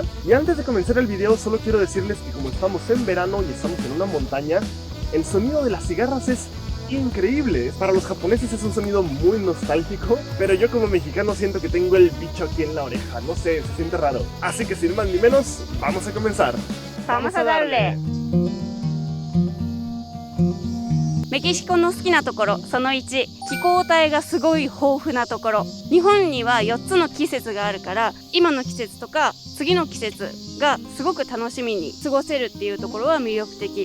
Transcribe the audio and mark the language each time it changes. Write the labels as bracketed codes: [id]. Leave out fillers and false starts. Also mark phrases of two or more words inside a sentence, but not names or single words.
[es] Y antes de comenzar el video solo quiero decirles que como estamos en verano y estamos en una montaña, el sonido de las cigarras es increíble. Para los japoneses es un sonido muy nostálgico, pero yo como mexicano siento que tengo el bicho aquí en la oreja. No sé, se siente raro. Así que sin más ni menos, vamos a comenzar. Vamos a darle. [ja] メキシコの好きなところその1、気候帯がすごい豊富なところ。日本には4つの季節があるから、今の季節とか次の季節がすごく楽しみに過ごせるっていうところは魅力的。